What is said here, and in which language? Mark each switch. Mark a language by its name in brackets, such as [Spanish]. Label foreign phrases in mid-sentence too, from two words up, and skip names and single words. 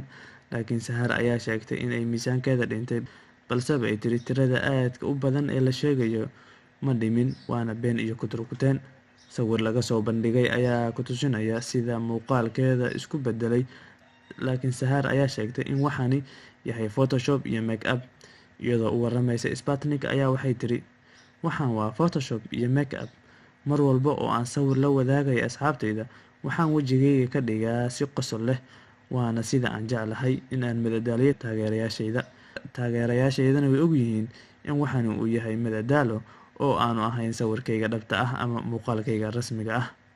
[Somali] Laakiin Sahar ayaa sheegtay in ay miisaankeeda dhintay balse ay tiri tirada aadka u badan ee la sheegayo ma dhimin waana been iyo kuturkuteen. Sawir laga soo bandhigay ayaa ku tusinaya sida muuqaalkeeda isku bedelay. Laakiin Sahar ayaa sheegtay in waxani yahay Photoshop iyo make-up. Iyadoo u waramaysa Sputnik ayaa waxay tiri waxaan waa Photoshop iyo make-up. Mar walba oo aan sawir la wadaagay asxaabtayda waxaan wajigayga ka dhigaa si qosol leh waana sida aan jeclahay in aan madadaaliyo taageerayaashayda. Taageerayaashaydana way ogyihiin in waxani uu yahay madadaalo oo aanu ahayn sawirkayga dhabta ah ama muuqaalkayga rasmiga ah.